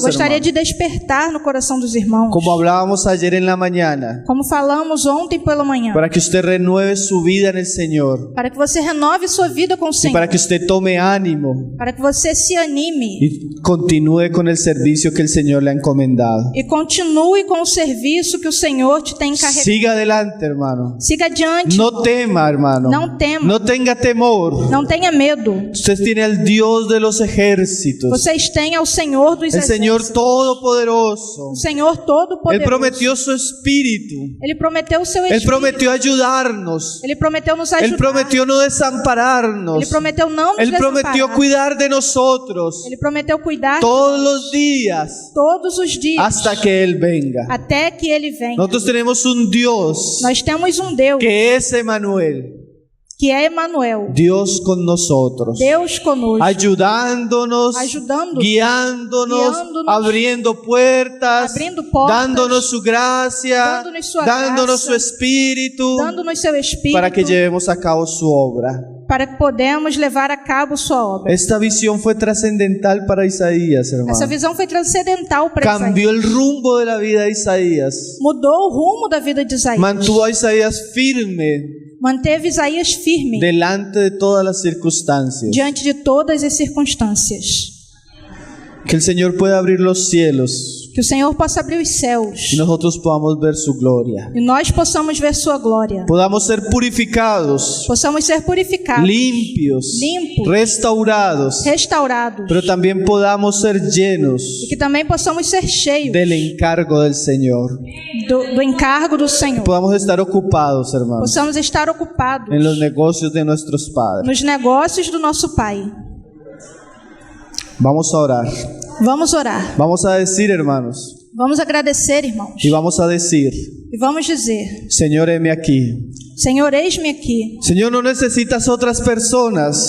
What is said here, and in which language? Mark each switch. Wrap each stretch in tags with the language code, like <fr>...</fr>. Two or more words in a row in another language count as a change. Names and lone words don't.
<pt>Gostaria</pt> <es>hermanos.</es> <pt>de despertar no coração dos irmãos,</pt> <es>Como hablábamos ayer en la mañana,</es> <pt>como falamos ontem pela manhã,</pt> <es>para que usted renueve su vida en el Señor</es> <pt>para que você renove sua vida com o</pt> <es>y</es> <pt>Senhor,</pt> <es>para que usted tome ánimo</es> <pt>para que você se anime</pt> <es>y continúe con el servicio que el Señor le ha encomendado.</es> <pt>e continue com o serviço que o Senhor te tem encarregado.</pt> <es>Siga adelante, hermano.</es> <pt>Siga adiante,</pt> <es>No</es> <pt>irmão.</pt> <es>tema, hermano.</es> <pt>Não tema.</pt> <es>No tenga temor.</es> <pt>Não tenha medo.</pt> <es>Usted tiene al Dios de los ejércitos,</es> <pt>Vocês têm ao Senhor dos</pt> <es>el Señor</es> <pt>exércitos,</pt> <es>Todopoderoso.</es> <pt>o Senhor</pt> <es>Él</es> <pt>Todo-Poderoso.</pt> <es>prometió su espíritu.</es> <pt>Ele prometeu o seu</pt> <es>Él</es> <pt>Espírito.</pt> <es>prometió ayudarnos.</es> <pt>Ele prometeu nos</pt> <es>Él</es> <pt>ajudar.</pt> <es>prometió no desampararnos.</es> <pt>Ele prometeu não nos</pt> <es>Él prometió</es> <pt>desamparar.</pt> <es>cuidar de nosotros</es> <pt>Ele prometeu cuidar</pt> <es>todos los días</es> <pt>todos os dias</pt> <es>hasta que Él venga.</es> <pt>até que Ele venha.</pt> <es>Nosotros tenemos un Dios</es> <pt>Nós temos um Deus</pt> <es>que es Emanuel,</es> <pt>que é Emanuel,</pt> <es>Dios con nosotros,</es> <pt>Deus conosco,</pt> <es>ayudándonos, Ayudándonos, guiándonos, guiándonos, abriendo puertas,</es> <pt>abrindo portas,</pt> <es>dándonos su gracia,</es> <pt>dándonos sua</pt> <es>dándonos su</es> <pt>graça,</pt> <es>espíritu,</es> <pt>dando-nos seu Espírito,</pt> <es>para que llevemos a cabo su obra.</es> <pt>para que podemos levar a cabo sua obra.</pt> <es>Esta visión fue trascendental para Isaías, hermano.</es> <pt>Essa visão foi transcendental para Isaías.</pt> <es>Cambió el rumbo de la vida de Isaías.</es> <pt>Mudou o rumo da vida de Isaías.</pt> <es>Mantuvo a Isaías firme</es> <pt>Manteve Isaías firme</pt> <es>delante de todas las circunstancias.</es> <pt>diante de todas as circunstâncias.</pt> <es>Que el Señor pueda abrir los cielos</es> <pt>Que o Senhor possa abrir os céus</pt> <es>y nosotros podamos ver su gloria.</es> <pt>e nós possamos ver sua glória.</pt> <es>Podamos ser purificados,</es> <pt>Possamos ser purificados,</pt> <es>limpios,</es> <pt>limpos,</pt> <es>restaurados,</es> <pt>restaurados.</pt> <es>pero también podamos ser llenos</es> <pt>E que também possamos ser cheios</pt> <es>del encargo del Señor.</es> <pt>do encargo do Senhor.</pt> <es>Podamos estar ocupados, hermanos,</es> <pt>Possamos estar ocupados</pt> <es>en los negocios de nuestros padres.</es> <pt>nos negócios do nosso Pai.</pt> <es>Vamos a orar.</es> <pt>Vamos orar.</pt> <es>Vamos a decir, hermanos,</es> <pt>Vamos agradecer, irmãos.</pt> <es>y vamos a decir:</es> <pt>E vamos dizer:</pt> <es>Señor, heme aquí.</es> <pt>Senhor, eis-me aqui.</pt> <es>Señor, no necesitas otras personas.</es>